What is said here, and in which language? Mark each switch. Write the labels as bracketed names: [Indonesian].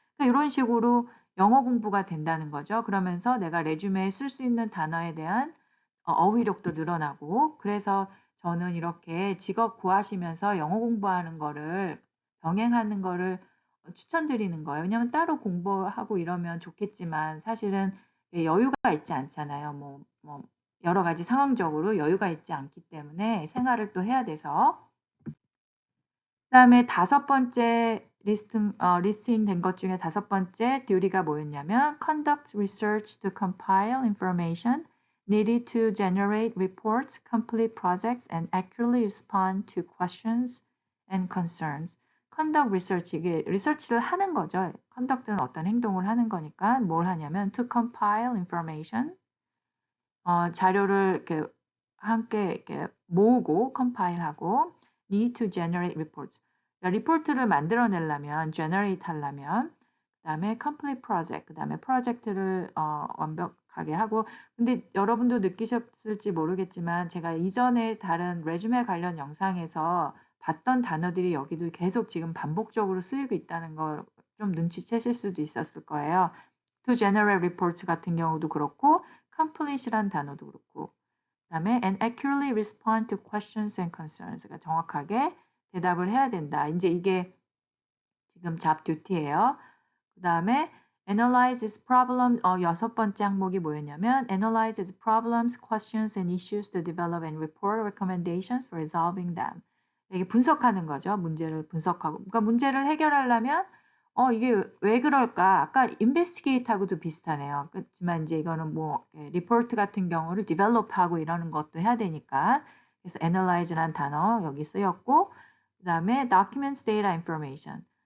[Korean] 그러니까 이런 식으로 영어 공부가 된다는 거죠. 그러면서 내가 레주메에 쓸 수 있는 단어에 대한 어휘력도 늘어나고 그래서 저는 이렇게 직업 구하시면서 영어 공부하는 거를 병행하는 거를 추천드리는 거예요. 왜냐면 따로 공부하고 이러면 좋겠지만 사실은 여유가 있지 않잖아요. 뭐 여러 가지 상황적으로 여유가 있지 않기 때문에 생활을 또 해야 돼서. 그다음에 다섯 번째 리스팅 된 것 중에 다섯 번째 듀티가 뭐였냐면 [English] conduct research to compile information needed to generate reports, complete projects, and accurately respond to questions and concerns. conduct research [Korean] 이게 리서치를 하는 거죠. conduct는 어떤 행동을 하는 거니까 뭘 하냐면 [English] to compile information [Korean] 자료를 이렇게 함께 이렇게 모으고 컴파일하고 [English] need to generate reports. [Korean] 그러니까 리포트를 만들어내려면 generate 하려면 그다음에 [English] complete project [Korean] 그다음에 프로젝트를 완벽하게 하고 근데 여러분도 느끼셨을지 모르겠지만 제가 이전에 다른 레주메 관련 영상에서 봤던 단어들이 여기도 계속 지금 반복적으로 쓰이고 있다는 걸 좀 눈치채실 수도 있었을 거예요. [English] to generate reports [Korean] 같은 경우도 그렇고 complete이란 단어도 그렇고 그다음에 [English] and accurately respond to questions and concerns. [Korean] 그러니까 정확하게 대답을 해야 된다. 이제 이게 지금 job duty예요. [English] 그다음에 analyze its problem [Korean] 여섯 번째 항목이 뭐였냐면 [English] analyze its problems, questions and issues to develop and report recommendations for resolving them. [Korean] 이게 분석하는 거죠. 문제를 분석하고. 그러니까 문제를 해결하려면 이게 왜 그럴까? 아까 investigate하고도 비슷하네요. 그렇지만 이제 이거는 뭐 리포트 같은 경우를 develop하고 이러는 것도 해야 되니까. 그래서 analyze라는 단어 여기 쓰였고 그다음에 documents, data, information.